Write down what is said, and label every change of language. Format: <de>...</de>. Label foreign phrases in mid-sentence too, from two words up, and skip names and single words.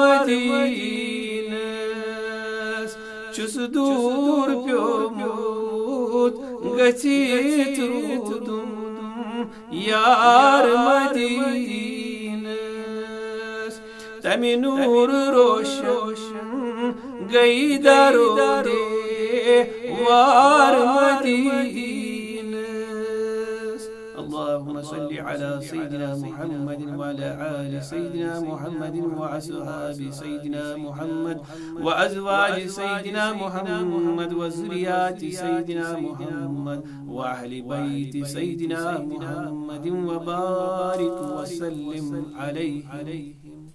<ks>मदीनस चुस दूर प्योरमुत गचित रूदुम यार मदीनस तमी नूर रोशन गई दरो दे वार मदीनस।</ks> <ar>اللهم صل على سيدنا محمد وعلى آل سيدنا محمد وأصحاب سيدنا محمد وأزواج سيدنا محمد وذرية سيدنا محمد وأهل بيت سيدنا محمد وبارك وسلم عليه.</ar>